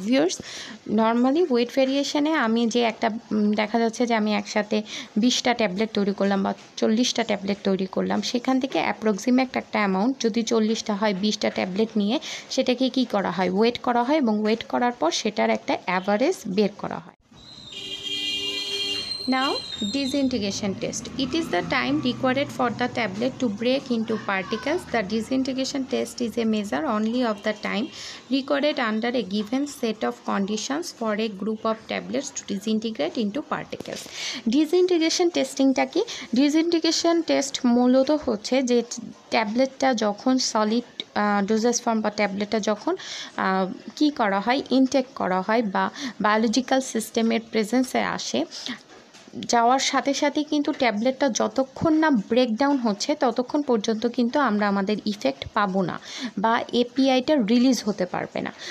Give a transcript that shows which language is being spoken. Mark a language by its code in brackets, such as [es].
[bn] Viewers, normally wait ভেরিয়েশনে আমি যে একটা দেখা যাচ্ছে যে আমি একসাথে 20টা ট্যাবলেট তৈরি করলাম বা 40টা ট্যাবলেট তৈরি করলাম, সেখান থেকে অ্যাপ্রক্সিমেট একটা অ্যামাউন্ট যদি 40টা হয় 20টা ট্যাবলেট নিয়ে সেটাকে কি করা হয়, ওয়েট করা হয় এবং ওয়েট করার পর সেটার একটা অ্যাভারেজ বের করা হয়। [en] Now, disintegration test. It is the time required for the tablet to break into particles. The disintegration test is a measure only of the time required under a given set of conditions for a group of tablets to disintegrate into particles. [bn] Disintegration testing টা কি? Disintegration test মূলত হচ্ছে যে ট্যাবলেটটা যখন solid doses form বা ট্যাবলেটটা যখন কি করা হয়, ইনটেক করা হয় বা বায়োলজিক্যাল সিস্টেমের প্রেজেন্সে আসে, যাওয়ার সাথে সাথে কিন্তু ট্যাবলেটটা যতক্ষণ না ব্রেকডাউন হচ্ছে ততক্ষণ পর্যন্ত কিন্তু আমরা আমাদের ইফেক্ট পাবো না বা এপিআইটা রিলিজ হতে পারবে না।